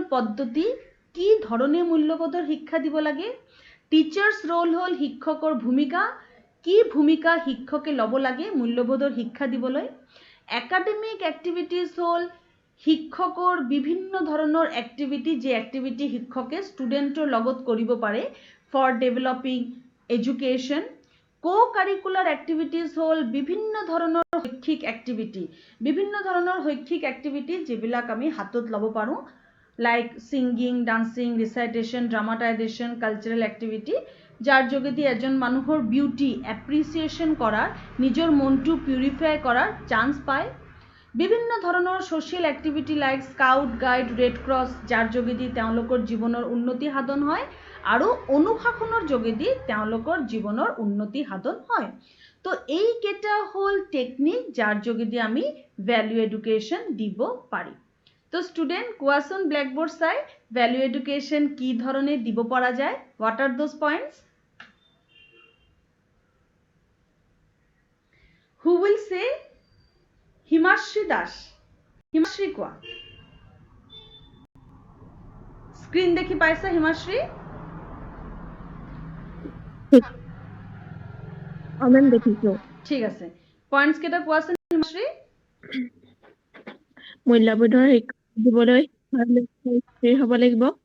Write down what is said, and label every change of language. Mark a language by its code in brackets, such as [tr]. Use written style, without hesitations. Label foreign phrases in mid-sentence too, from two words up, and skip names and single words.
[as] পদ্ধতি কি ধৰণে মূল্যবোধৰ শিক্ষা দিব লাগে [en] teachers role [as] হল শিক্ষকৰ ভূমিকা কি ভূমিকা শিক্ষকে ল'ব লাগে মূল্যবোধৰ শিক্ষা দিবলৈ [en] academic activities [as] হল শিক্ষকৰ বিভিন্ন ধৰণৰ এক্টিভিটি যে এক্টিভিটি শিক্ষকে ষ্টুডেণ্টৰ লগত কৰিব পাৰে [en] for developing education co-curricular activities [as] হল বিভিন্ন ধৰণৰ শৈক্ষিক এক্টিভিটি যিবিলাক আমি হাতত ল'ব পাৰো [en] like singing dancing recitation dramatization cultural activity [as] যাৰ যোগেদি এজন মানুহৰ [en] beauty appreciation [as] কৰাৰ নিজৰ মনটো পিউৰিফাই কৰাৰ চান্স পায় বিভিন্ন ধৰণৰ [en] social activity like scout guide red cross [as] যাৰ যোগেদি তেওঁলোকৰ জীৱনৰ উন্নতি সাধন হয় আৰু অনুশাসনৰ যোগেদি তেওঁলোকৰ জীৱনৰ উন্নতি সাধন হয়। তো এইকেইটা হ'ল টেকনিক যাৰ যোগেদি আমি [en] value education [as] দিব পাৰি। তো ষ্টুডেন্ট কোৱাচোন ব্ল্যাকবোর্ড চাই [en] value education [as] কি ধৰণে দিব পৰা যায়? [en] what are those points? Who will say? [as] Himashri Das. Himashri কোৱা। স্ক্রিন দেখি পাইছা হিমাশ্রী? মেম দেখিছো। ঠিক আছে, পয়েন্টস কেইটা কোৱাচোন হিমাশ্রী? মূল্যবোধৰ শিক্ষা দিবলৈ শিক্ষাৰ লক্ষ্য স্থিৰ হ'ব লাগিব।